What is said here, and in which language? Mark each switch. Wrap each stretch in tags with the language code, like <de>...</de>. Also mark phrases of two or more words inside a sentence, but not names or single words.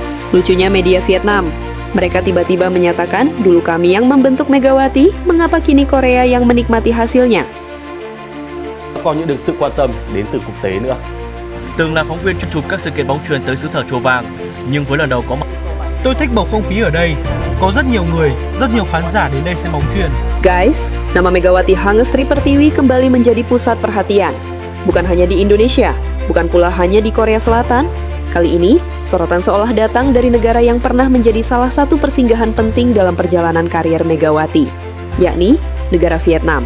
<id>Lucunya media Vietnam, mereka tiba-tiba menyatakan dulu kami yang membentuk Megawati, mengapa kini Korea yang menikmati hasilnya?</id> <vi>Còn những được sự quan tâm đến từ quốc tế nữa. Từng là phóng viên chuyên chụp các sự kiện bóng chuyền tới xứ sở Chùa Vàng, nhưng với lần đầu có mặt. Tôi thích bầu không khí ở đây. Có rất nhiều người, rất nhiều khán giả đến đây xem bóng chuyền.</vi> <id>Guys, nama Megawati Hangestri Pertiwi kembali menjadi pusat perhatian. Bukan hanya di Indonesia, bukan pula hanya di Korea Selatan. Kali ini, sorotan seolah datang dari negara yang pernah menjadi salah satu persinggahan penting dalam perjalanan karier Megawati, yakni negara Vietnam.</id>